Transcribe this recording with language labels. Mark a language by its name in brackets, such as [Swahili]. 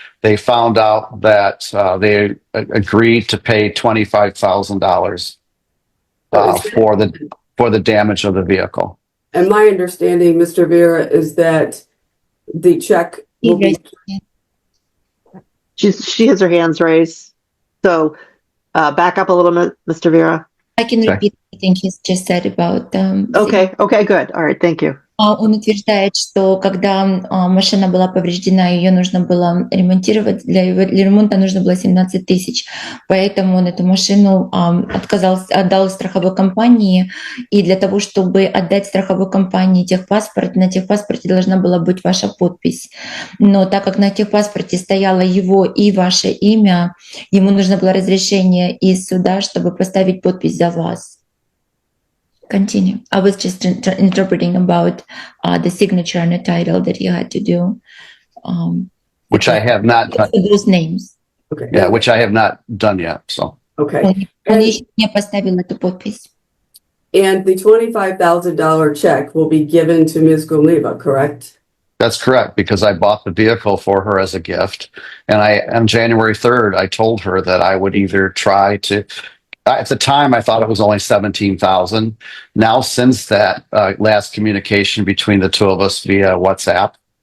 [English] They found out that they agreed to pay $25,000 for the damage of the vehicle. And my understanding, Mr. Vera, is that the check will be. She has her hands raised. So back up a little bit, Mr. Vera. I can repeat everything he's just said about. Okay, good. All right, thank you. [Russian] Он утверждает, что когда машина была повреждена, ее нужно было ремонтировать, для ремонта нужно было 17 тысяч, поэтому он эту машину отдал страховой компании, и для того, чтобы отдать страховой компании техпаспорт, на техпаспорте должна была быть ваша подпись. Но так как на техпаспорте стояло его и ваше имя, ему нужно было разрешение из суда, чтобы поставить подпись за вас. [English] Continue. I was just interpreting about the signature and the title that you had to do. Which I have not done. Those names. Okay. Yeah, which I have not done yet. So. Okay. [Russian] Он еще не поставил эту подпись. [English] And the $25,000 check will be given to Ms. Gumliva, correct? That's correct, because I bought the vehicle for her as a gift. And on January 3rd, I told her that I would either try to. At the time, I thought it was only $17,000. Now, since that last communication between the two of us via WhatsApp,